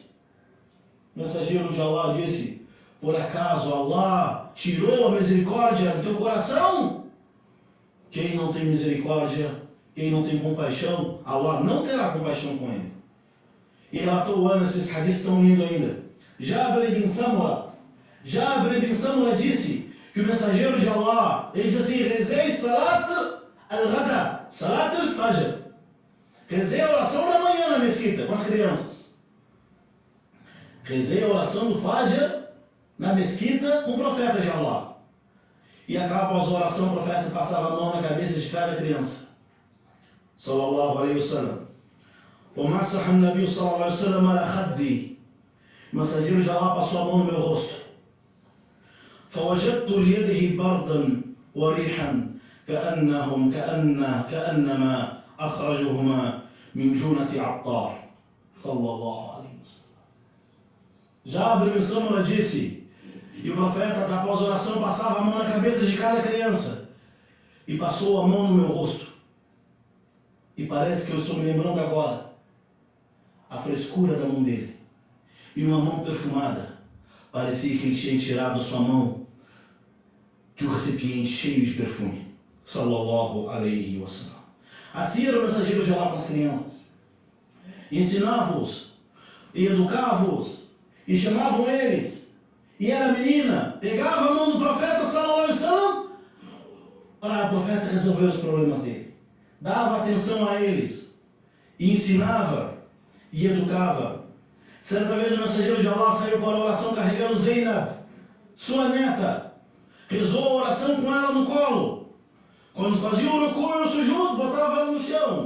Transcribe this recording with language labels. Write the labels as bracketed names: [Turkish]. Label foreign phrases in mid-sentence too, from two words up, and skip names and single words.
[Portuguese] O mensageiro de Allah disse: por acaso Allah tirou a misericórdia do teu coração? Quem não tem misericórdia, quem não tem compaixão, Allah não terá compaixão com ele. E relatou o Anas, esses hadiths tão lindo ainda. Jabir ibn Samura disse que o mensageiro de Allah, ele diz assim: rezei [Arabic] صلاة الغداة، صلاة الفجر. [Portuguese] Rezei a oração da manhã na mesquita com as crianças. Rezei a oração do Fajr na mesquita com o profeta de Allah. E após a oração, o profeta passava a mão na cabeça de cada criança. [Arabic] صلى الله عليه وسلم. ومسح النبي صلى الله عليه وسلم على خدي. O mensageiro de Allah passou a mão no meu rosto. فوجدت ليده بردا وريحا كأنما أخرجهما من جونة عطار. صلى الله عليه وسلم. [Portuguese] Jabir ibn Samura disse, e o profeta, após a oração, passava a mão na cabeça de cada criança e passou a mão no meu rosto. E parece que eu estou me lembrando agora a frescura da mão dele. E uma mão perfumada. Parecia que ele tinha tirado sua mão de um recipiente cheio de perfume. [Arabic] صلى الله عليه وسلم. [Portuguese] Assim era o mensageiro de Allah com as crianças. Ensinava-os, e educava-os, e chamavam eles. E era menina, pegava a mão do profeta [Arabic] صلى الله عليه وسلم [Portuguese] para o profeta resolver os problemas dele. Dava atenção a eles, e ensinava, e educava. Certa vez o mensageiro de Allah saiu para a oração carregando Zainab, sua neta. Rezou a oração com ela no colo. Quando fazia o ruku e o sujud, botava ela no chão.